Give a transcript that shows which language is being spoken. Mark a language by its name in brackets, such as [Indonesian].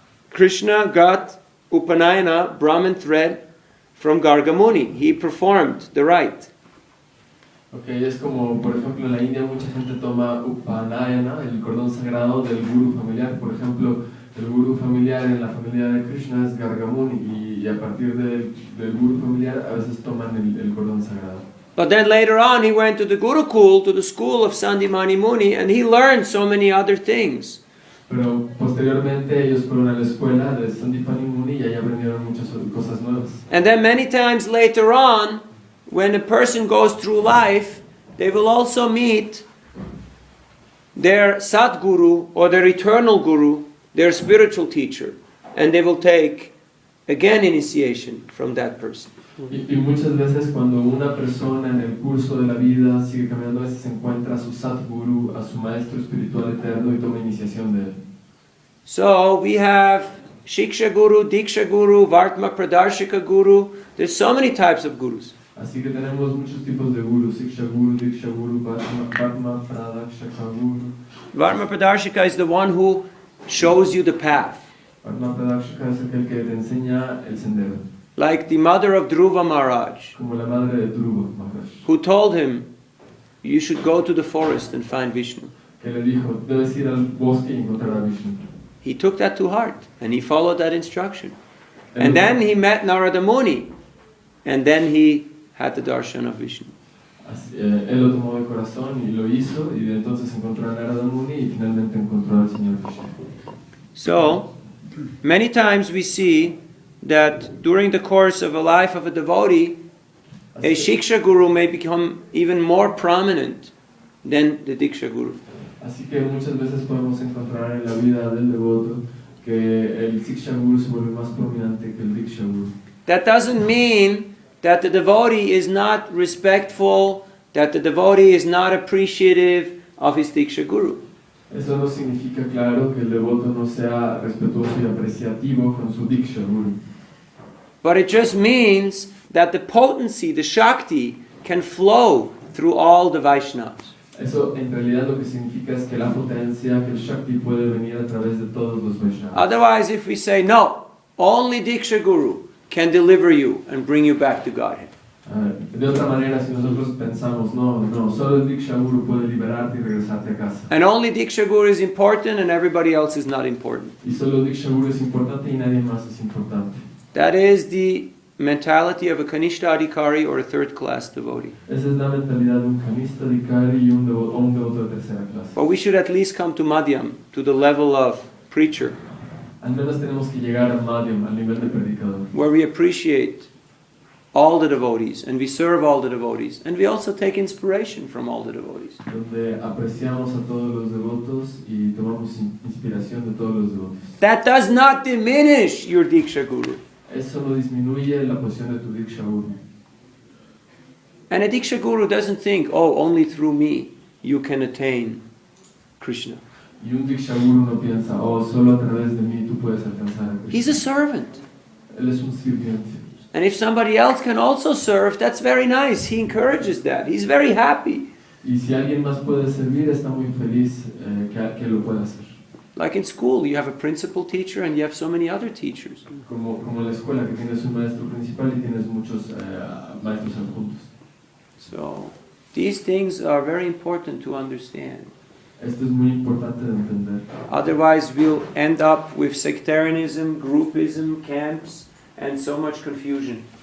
[English] Krishna got Upanayana, Brahmin thread, from Gargamuni. He performed the rite. [Spanish] Okay, es como, por ejemplo, en la India mucha gente toma Upanayana, el cordón sagrado del guru familiar. Por ejemplo, el guru familiar en la familia de Krishna es Gargamuni y a partir del guru familiar a veces toman el cordón sagrado. [English] But then later on he went to the Gurukul, to the school of Sandimani Muni, and he learned so many other things. [Spanish] Pero posteriormente ellos fueron a la escuela de Sandipani Muni y ahí aprendieron muchas cosas nuevas. [English] And then many times later on, when a person goes through life they will also meet their Sadguru or their eternal Guru, their spiritual teacher, and they will take again initiation from that person. [Spanish] Y muchas veces cuando una persona en el curso de la vida sigue caminando, a veces encuentra a su Sadguru, a su maestro espiritual eterno y toma iniciación de él. [English] So we have Shiksha Guru, Diksha Guru, Vartma Pradarshika Guru. There's so many types of gurus. [Spanish] Así que tenemos muchos tipos de gurus: Shiksha Guru, Diksha Guru, Varma Pradarshika Guru. [English] Varma Pradarshika is the one who shows you the path. [Spanish] Varma Pradarshika es aquel que te enseña el sendero. [English] Like the mother of Dhruva Maharaj, [Spanish] Como la madre de Dhruva Maharaj, [English] who told him, you should go to the forest and find Vishnu. [Spanish] que le dijo, debes ir al bosque y encontrar a Vishnu. [English] He took that to heart and he followed that instruction. And then he met Narada Muni, and then he had the darshan of Vishnu. [Spanish] Él lo tomó de corazón y lo hizo, y de entonces encontró a Narada Muni y finalmente encontró al Señor Vishnu. [English] So, many times we see that during the course of a life of a devotee, a Shiksha Guru may become even more prominent than the Diksha Guru. [Spanish] Así que muchas veces podemos encontrar en la vida del devoto que el Shiksha Guru se vuelve más prominente que el Diksha Guru. [English] That doesn't mean that the devotee is not respectful, that the devotee is not appreciative of his Diksha Guru. [Spanish] Eso no significa, claro, que el devoto no sea respetuoso y apreciativo con su Diksha Guru. [English] But it just means that the potency, the Shakti, can flow through all the Vaishnavas. [Spanish] Eso en realidad lo que significa es que la potencia, que el Shakti puede venir a través de todos los Vaishnavas. [English] Otherwise, if we say, no, only Diksha Guru can deliver you and bring you back to Godhead. [Spanish] De otra manera, si nosotros pensamos, no, solo el Diksha Guru puede liberarte y regresarte a casa. [English] And only Diksha Guru is important and everybody else is not important. [Spanish] Y solo el Diksha Guru es importante y nadie más es importante. [English] That is the mentality of a Kanishta Adhikari or a third-class devotee. [Spanish] Esa es la mentalidad de un Kanishta Adhikari y un devoto de tercera clase. [English] But we should at least come to Madhyam, to the level of preacher, [Spanish] Al menos tenemos que llegar al Madhyam, al nivel de predicador, [English] where we appreciate all the devotees and we serve all the devotees and we also take inspiration from all the devotees. [Spanish] donde apreciamos a todos los devotos y tomamos inspiración de todos los devotos. [English] That does not diminish your Diksha Guru. [Spanish] Eso no disminuye la posición de tu Diksha Guru. [English] And a Diksha Guru doesn't think, oh, only through me you can attain Krishna. [Spanish] Y un Diksha Guru no piensa, solo a través de mí tú puedes alcanzar a Krishna. [English] He's a servant. [Spanish] Él es un sirviente. [English] And if somebody else can also serve, that's very nice. He encourages that. He's very happy. [Spanish] Y si alguien más puede servir, está muy feliz que lo pueda hacer. [English] Like in school, you have a principal teacher and you have so many other teachers. [Spanish] Como en la escuela, que tienes un maestro principal y tienes muchos maestros adjuntos. [English] So, these things are very important to understand. [Spanish] Esto es muy importante de entender. [English] Otherwise, we'll end up with sectarianism, groupism, camps, and so much confusion.